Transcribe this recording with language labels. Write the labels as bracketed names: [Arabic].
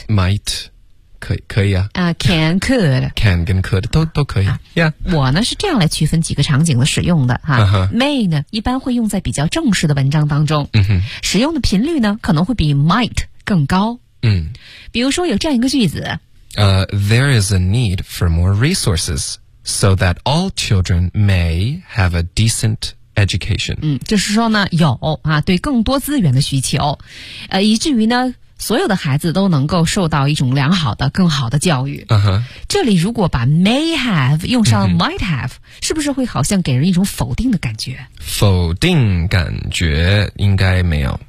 [Chinese] might。 可以啊。 [English] Can, could. [Chinese] Can 跟 could 都可以。Yeah。我呢是这样来区分几个场景的使用的。 May 呢一般会用在比较正式的文章当中。 Uh-huh。使用的频率呢可能会比 might 更高。 Uh-huh。比如说有这样一个句子。 [English] There is a need for more resources so that all children may have a decent education。 [Chinese] 嗯，就是说呢有啊对更多资源的需求。以至于呢所有的孩子都能够受到一种良好的更好的教育。这里如果把 may have 用上 might have，是不是会好像给人一种否定的感觉？否定感觉应该没有。